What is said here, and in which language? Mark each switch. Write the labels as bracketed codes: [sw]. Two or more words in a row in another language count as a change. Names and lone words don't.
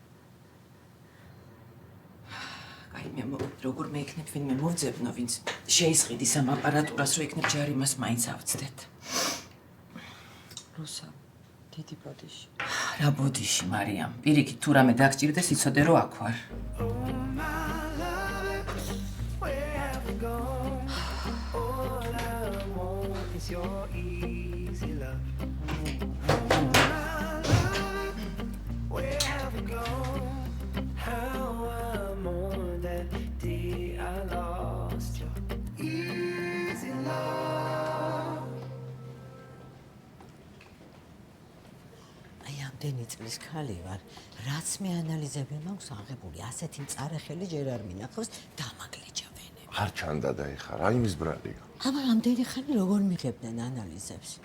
[ka] აი, მე როგორ მე იქნებ ვინმე მოვძებნო, ვინც შეისყიდის ამ აპარატურას, რომ იქნებ ჯარიმას მაინც ავწდეთ. რუსა, დიდი ბოდიში. რა ბოდიში, მარიამ? პირიქით, თუ რამე დაგჭირდეს, იცოდე რომ აქ ვარ. [en] It's your easy love. Where have you gone? How I'm on that day I lost your easy love. [ka] აი ამდენი წლის ხალი ვარ, რაც მე ანალიზები მაქვს აღებული, ასეთი მწარეხელი ჯერ არ მინახავს დამაგლიჯა ვენები. არ ჩანდა და ეხა რა იმის ბრალია. აბა ამდენი ხანი როგორ მიღებდნენ ანალიზებს?